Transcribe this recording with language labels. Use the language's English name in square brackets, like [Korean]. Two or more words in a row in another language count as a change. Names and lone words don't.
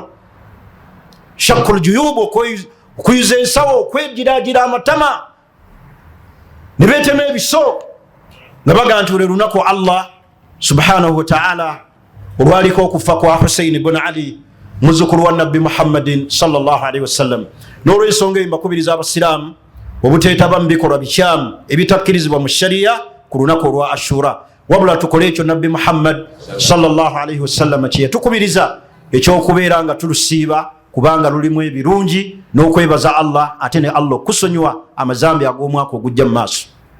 [Arabic] شق الجيوب, [Ganda] okuyuza ensawo, okwegiraagira amatama, ne beetema ebiso nga baga nti lwe lunaku [Arabic] الله سبحانه وتعالى [Ganda] olwaliko okufa kwa Husaini bun Ali muzukulu wa Nabbi Muhammadin [Arabic] صلى الله عليه وسلم. [Ganda] N'olw'ensonga eyo mbakubiriza abasiraamu obuteetaba mu bikolwa bikyamu ebitakkirizibwa mu shariya ku lunaku olwa Ashura, wabula tukole ekyo Nabbi Muhammad [Arabic] صلى الله عليه وسلم [Ganda] kye yatukubiriza ekyokubeera nga tulusiiba, kubanga lulimu ebirungi n'okwebaza Allah, ate ne Allah okusonyiwa amazambi ag'omwaka ogujja mu maaso.